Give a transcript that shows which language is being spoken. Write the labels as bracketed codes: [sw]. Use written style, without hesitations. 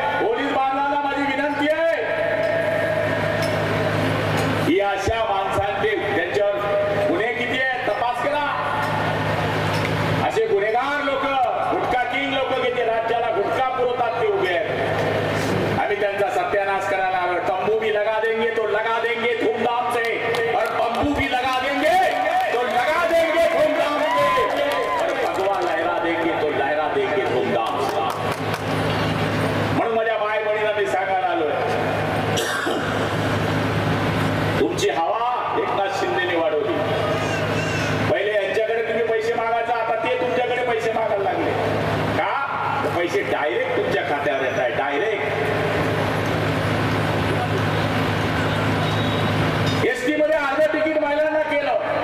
[mr] Police बांधवांना माझी विनंती आहे, ही अशा माणसांचे त्यांच्यावर गुन्हे किती आहेत तपास करा. असे गुन्हेगार लोक, गुटखा किंग लोक किती राज्याला गुटखा पुरवतात ते उभे आहेत. आम्ही त्यांचा सत्यानाश करायला आलो. [hi] तंबू भी लगा देंगे तो लगा देंगे धूमधाम से, और बंबू भी लगा देंगे तो लगा देंगे धूमधाम से, और भगवा लहरा देंगे तो लहरा देंगे धूमधाम से. [mr] म्हणून माझ्या माय बहिणीला मी सांगायला आलोय, तुमची हवा एकनाथ शिंदेने वाढवली. पहिले यांच्याकडे तुम्ही पैसे मागायचा, आता ते तुमच्याकडे पैसे मागायला लागले. का? पैसे डायरेक्ट तुमच्या खात्यावर येत आहे. डायरेक्ट एसटी मध्ये अर्ध तिकीट महिलांना केलं.